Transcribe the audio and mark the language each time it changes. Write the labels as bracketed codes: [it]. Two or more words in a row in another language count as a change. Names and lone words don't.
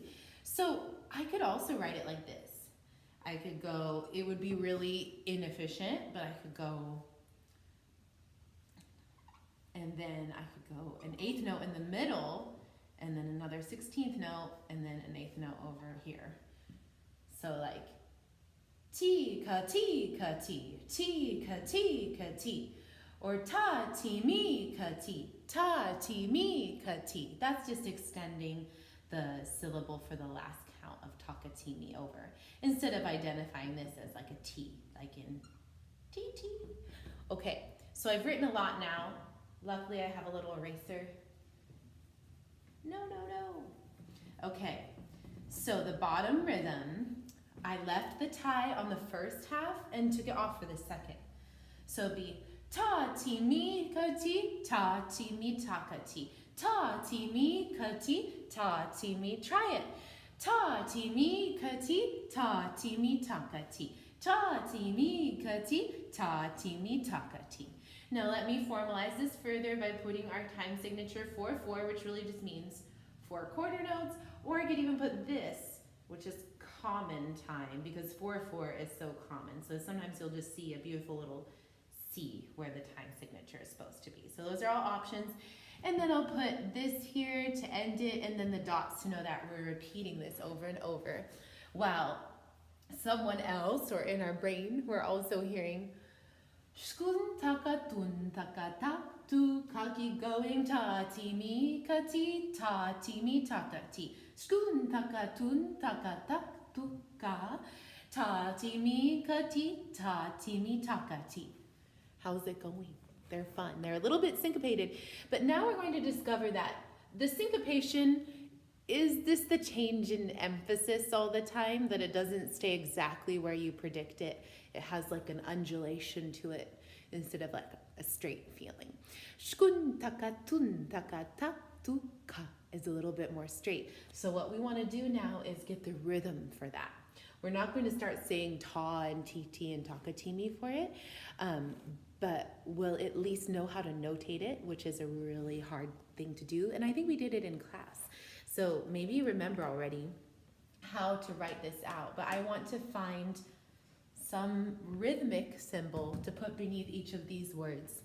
[en] So I could also write it like this. I could go, it would be really inefficient, but I could go, and then I could go an 8th note in the middle, and then another 16th note, and then an 8th note over here. So like, ti, ka, ti, ka, ti, ti, ka, ti, ka, ti, or ta, ti, mi, ka, ti, ta, ti, mi, ka, ti. That's just extending the syllable for the last count of takatimi over, instead of identifying this as like a T, like in TT. Okay, so I've written a lot now. Luckily, I have a little eraser. No. Okay, so the bottom rhythm, I left the tie on the first half and took it off for the second. So it'd be ta ti mi ka ti, ta ti mi taka ti, Ta ti mi ka ti, ta ti mi. Try it. Ta ti mi ka ti, ta ti mi taka ti. Ta ti mi ka ti, ta ti mi taka ti. Now let me formalize this further by putting our time signature 4/4, which really just means 4 quarter notes, or I could even put this, which is common time, because 4/4 is so common. So sometimes you'll just see a beautiful little C where the time signature is supposed to be. So those are all options. And then I'll put this here to end it, and then the dots to know that we're repeating this over and over. While someone else, or in our brain, we're also hearing Shkun taka tun taka tak tu kaki going ta ti mi ka ti ta ti mi taka ti. Shkun taka tun taka tak tu ka ta ti mi ka ti ta ti mi taka ti. How's it going? They're fun. They're a little bit syncopated, but now we're going to discover that the syncopation is this the change in emphasis all the time, that it doesn't stay exactly where you predict it. It has like an undulation to it instead of like a straight feeling. Shkun taka tun taka tak tu ka is a little bit more straight. So what we want to do now is get the rhythm for that. We're not going to start saying ta and tt and takatimi for it, but we'll at least know how to notate it, which is a really hard thing to do. And I think we did it in class. So maybe you remember already how to write this out, but I want to find some rhythmic symbol to put beneath each of these words.